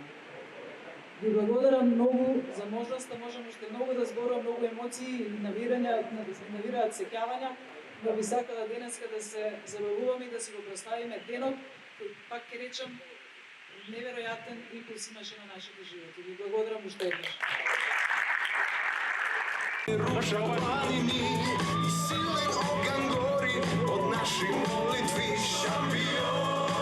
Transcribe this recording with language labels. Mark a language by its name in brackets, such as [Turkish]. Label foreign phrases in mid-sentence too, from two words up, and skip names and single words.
[Macedonian] Ви благодарам многу за можноста, можеме уште многу да зборувам, многу емоции, навираат сеќавања, но би сакала денеска да се забавуваме и да си го прославиме денот, кој пак ќе речам, неверојатен импулс имаше на нашите животи. Ви благодарам уште еднаш. Руша планини и силен оган гори од наших молитви шампион.